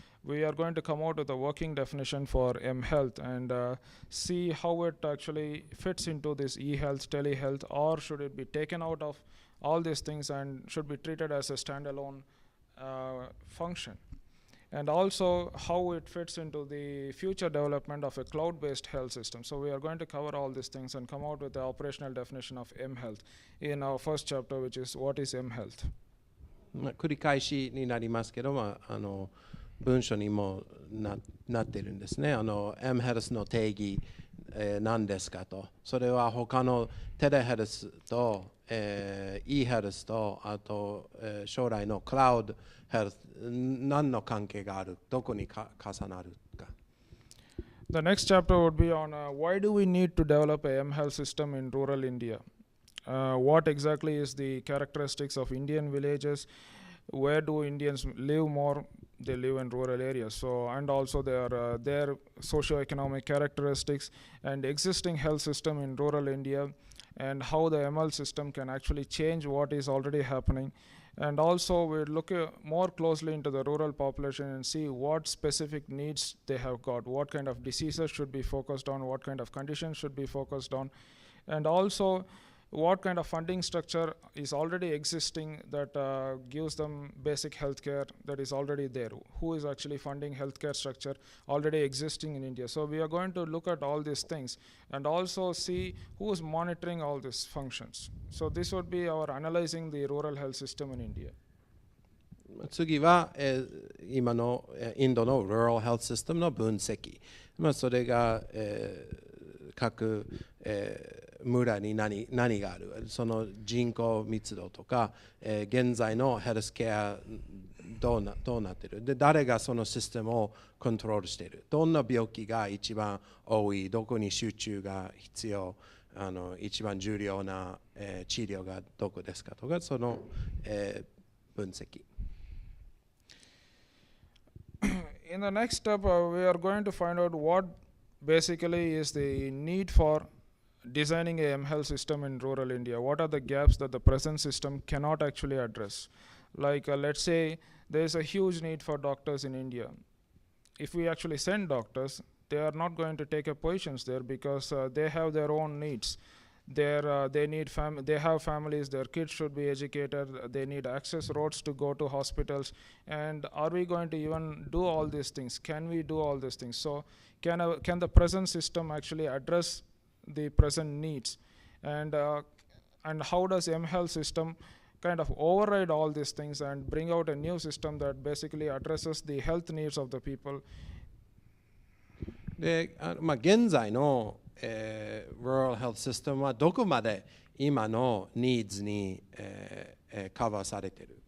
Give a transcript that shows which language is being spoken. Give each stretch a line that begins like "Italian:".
English: We are going to come out with a working definition for M-Health and see how it actually fits into this e-health, telehealth, or should it be taken out of all these things and should be treated as a standalone function. And also how it fits into the future development of a cloud-based health system. So we are going to cover all these things and come out with the operational definition of M-Health in our first chapter, which is what is M-Health.
Japanese: 繰り返しになりますけど、文書にもなっているんですね。 M ヘルスの定義、何ですかと。それは他のテレヘルスと、E ヘルスと、あと、将来のクラウドヘルス、何の関係がある、どこに重なるか。
English: The next chapter would be on why do we need to develop a M-Health system in rural India? What exactly is the characteristics of Indian villages? Where do Indians live more? They live in rural areas. So, and also their socio-economic characteristics and existing health system in rural India, and how the ML system can actually change what is already happening. And also we look more closely into the rural population and see what specific needs they have got, what kind of diseases should be focused on, what kind of conditions should be focused on, and also what kind of funding structure is already existing that gives them basic healthcare that is already there. Who is actually funding healthcare structure already existing in India? So we are going to look at all these things and also see who is monitoring all these functions. So this would be our analyzing the rural health system in India.
Japanese: 次は、今のインドの Rural Health System の分析。それが、各、村に何がある、その人口密度とか、現在のヘルスケアどうなっている、で誰がそのシステムをコントロールしている、どんな病気が一番多い、どこに集中が必要、一番重要な、治療がどこですかとか、その、分析。
English: In the next step, we are going to find out what basically is the need for designing a mHealth system in rural India. What are the gaps that the present system cannot actually address? Like, let's say there is a huge need for doctors in India. If we actually send doctors, they are not going to take up positions there because they have their own needs. They have families, their kids should be educated, they need access roads to go to hospitals. And are we going to even do all these things? Can we do all these things? So can the present system actually address the present needs? And how does mHealth system kind of override all these things and bring out a new system that basically addresses the health needs of the people?
Japanese: で現在の、Rural Health System はどこまで今のニーズに、カバーされている。